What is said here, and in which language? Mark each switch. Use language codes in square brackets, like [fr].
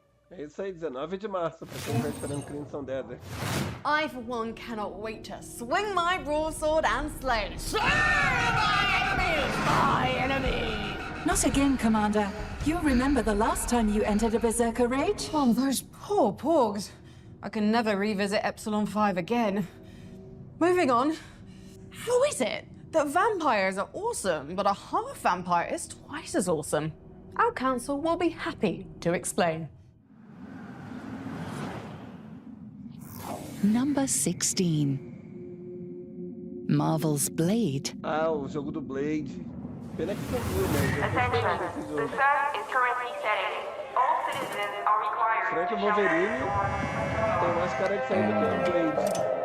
[pt] É isso aí, 19 de março, pra quem tá esperando Crimson Dead. [en] I, for one, cannot wait to swing my broadsword and slay. Slay my enemy! Not again, Commander. You remember the last time you entered a Berserker Rage? Oh, those poor porgs. I can never revisit Epsilon 5 again. Moving on. How is it that vampires are awesome, but a half-vampire is twice as awesome? Our council will be happy to explain. Number 16. Marvel's Blade. [pt] Ah, o jogo do Blade. Pena que concluiu, mas [en] Attention, the sun is currently setting. All citizens are required [pt] será que o Wolverine tem mais cara de sair do que o Blade?